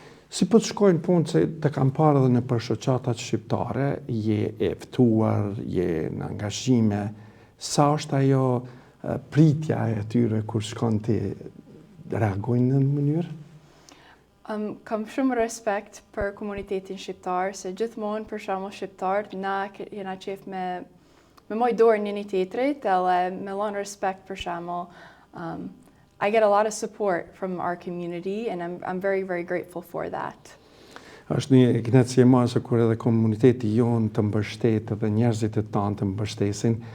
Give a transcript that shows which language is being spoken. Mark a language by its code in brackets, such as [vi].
[sq] Si po të shkojnë punë se të kam parë edhe në shoqatat shqiptare, je e ftuar, je në angazhime, sa është ajo pritja e tyre kur shkon të reagojnë në mënyrë? Kam shumë respekt për komunitetin shqiptar, se gjithmonë për shembull shqiptarët na jena qef me moj dorë një tjetrit, edhe me lën respect për shembull. [en] I get a lot of support from our community and I'm very, very grateful for that. [sq] Është një kënaqësi e madhe kur edhe komuniteti jonë të mbështet dhe njerëzit e tanë të mbështesin.